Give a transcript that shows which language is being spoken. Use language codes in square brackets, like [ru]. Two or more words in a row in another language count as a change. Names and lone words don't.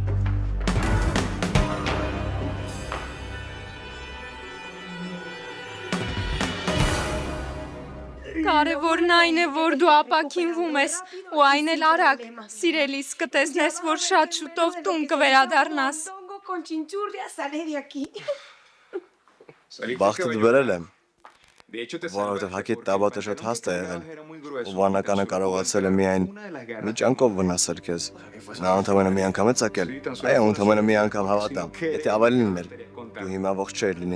[hy] Կարևորն այն է, որ դու ապակինվում ես ու այն էլ արագ, սիրելիս կտեսնես, որ շատ շուտով տուն կվերադառնաս։ [es] Con chinchurria sale de aquí. [hy] Բախտդ բերել եմ, որովհետև հակի տաբատը շատ հաստ է եղել, ու վանականը կարողացել է միայն մի ճանկով վնասել քեզ։ Նա ընդամենը մի անգամ է ծակել, այո, ընդամենը մի անգամ հավատամ, եթե ավելին ուներ, դու հիմա ողջ չէր լինի։